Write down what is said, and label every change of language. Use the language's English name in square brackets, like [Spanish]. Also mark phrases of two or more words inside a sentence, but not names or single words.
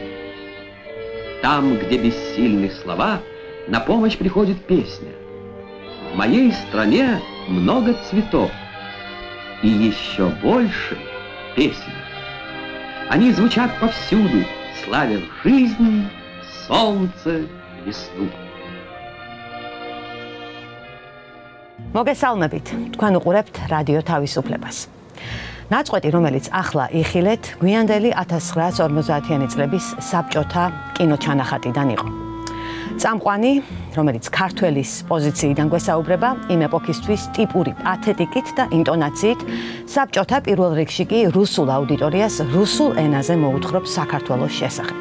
[Russian] Там, где бессильны слова, на помощь приходит песня. В моей стране много цветов и еще больше песен. Они звучат повсюду, славят жизнь, солнце, весну. [Georgian] მოგესალმებით, თქვენ უყურებთ რადიო თავისუფლებას. ნაწყვეტი, რომელიც ახლა იხილეთ, გვიანდელი 1950-იანი წლების საბჭოთა კინოჩანახატიდან იყო. წამყვანი, რომელიც ქართველის პოზიციიდან გვესაუბრება, იმ ეპოქისთვის ტიპური პათეტიკით და ინტონაციით, საბჭოთა პირველ რიგში კი რუსულ აუდიტორიას რუსულ ენაზე მოუთხრობს საქართველოს შესახებ.